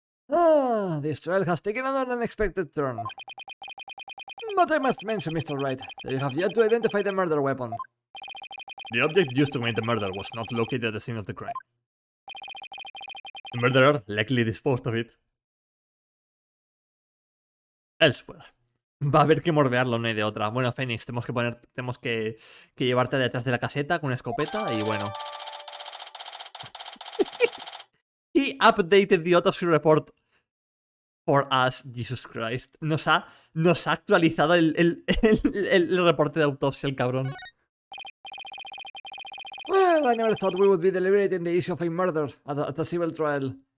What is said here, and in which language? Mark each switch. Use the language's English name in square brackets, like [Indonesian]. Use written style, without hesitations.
[English] Ah, this trial has taken another unexpected turn. But I must mention, Mr. Wright, that you have yet to identify the murder weapon. The object used to commit the murder was not located at the scene of the crime. The murderer likely disposed of it elsewhere. [Spanish] Va a haber que mordearlo, no hay de otra. Bueno, Phoenix, tenemos que llevarte detrás de la caseta con una escopeta y bueno. [English] He updated the autopsy report for us, Jesus Christ. [Spanish] Nos ha actualizado el reporte de autopsia, el cabrón. [English] Well, I never thought we would be deliberating the issue of a murder at a civil trial.